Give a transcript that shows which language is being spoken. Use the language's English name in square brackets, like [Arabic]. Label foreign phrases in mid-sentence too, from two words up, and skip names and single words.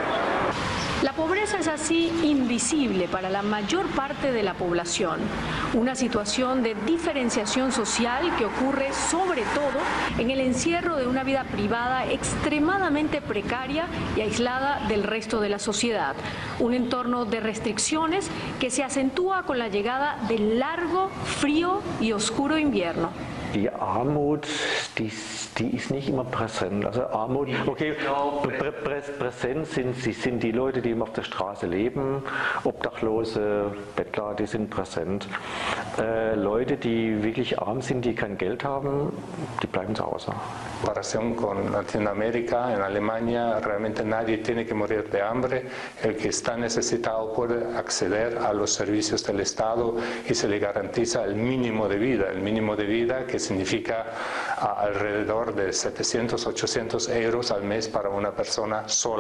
[Spanish] La pobreza es así invisible para la mayor parte de la población, una situación de diferenciación social que ocurre sobre todo en el encierro de una vida privada extremadamente precaria y aislada del resto de la sociedad, un entorno de restricciones que se acentúa con la llegada del largo, frío y oscuro invierno. [German] Die Armut, die ist nicht immer präsent. Also Armut, okay, präsent sind die Leute, die immer auf der Straße leben, Obdachlose, Bettler, die sind präsent. Leute, die wirklich arm sind, die kein Geld haben, die bleiben zu Hause. [Spanish] En comparación con Latinoamérica, en Alemania realmente nadie tiene que morir de hambre. El que está necesitado puede acceder a los servicios del Estado y se le garantiza el mínimo de vida que significa alrededor de 700, 800 euros al mes para una persona sola.